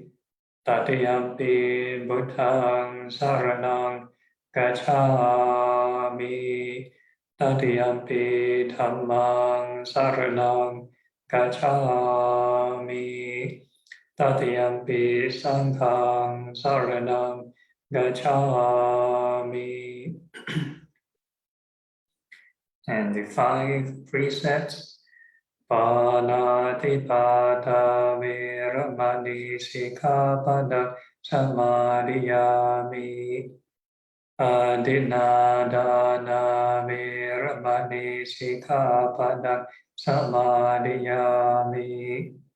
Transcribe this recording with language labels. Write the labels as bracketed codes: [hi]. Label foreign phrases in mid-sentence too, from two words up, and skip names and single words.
[pi] Tatiyampi Buddhang saranang gacchami. Tatiyampi Dhammang saranang gacchami. Tatiyampi Sanghang saranang gacchami. [en] And the 5 precepts. [pi] Panatipata Veramani Sikkhapada Samadhiyami. Adinadana Veramani Sikkhapada Samadhiyami.